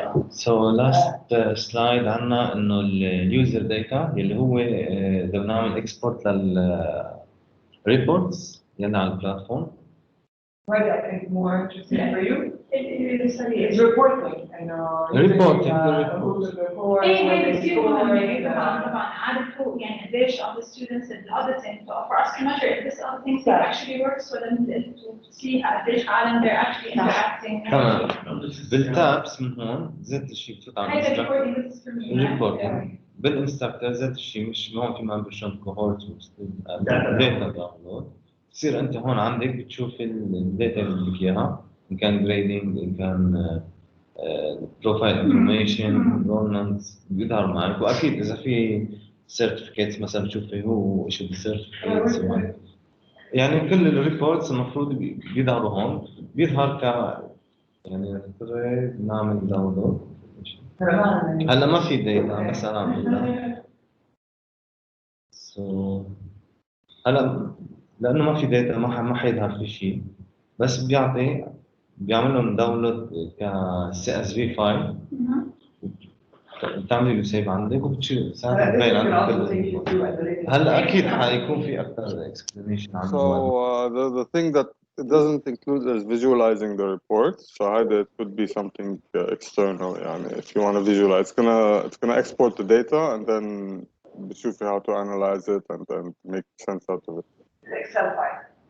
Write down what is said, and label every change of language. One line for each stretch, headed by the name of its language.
English: So last slide
Arabic: عنا إنه اليوزر داتا اللي هو إذا بنعمل export للريبورتس يلي على البلاتفورم.
English: Right, I think more interesting for you. It's reporting. I know. Reporting.
Arabic: هي بتصير مهمة طبعا عارف هو يعني قديش
English: of the students and auditing for us to measure if this other things actually works for them to see
Arabic: قديش عالم
English: they're actually interacting.
Arabic: تمام. بالتابس من هون ذات الشيء بتفوت على الريبورتنج. بالانستراكتور ذات الشيء مش ما في ممبرشيب كوهورت داتا داونلود. بتصير انت هون عندك بتشوف الداتا اللي بدك اياها ان كان جريدنج ان كان بروفايل انفورميشن جورنانس بيظهر معك واكيد اذا في سيرتيفيكيتس مثلا بتشوفي هو ايش السيرتيفيكيتس يعني كل الريبورتس المفروض بيظهروا هون بيظهر ك يعني نعمل داونلود هلا ما في داتا بس انا عم سو هلا لانه ما في داتا ما حيظهر في شيء بس بيعمل لهم داونلود كسي اس في فايل بتعملي له سيف عندك وبتشيل ساعتها بتبين عندك هلا اكيد حيكون في اكثر اكسبلانيشن عن
English: the thing that it doesn't include is visualizing the report. So it could be something external.
Arabic: يعني
English: if you want to visualize, it's gonna export the data and then
Arabic: بتشوفي
English: how to analyze it and then make sense out of it. Excel file.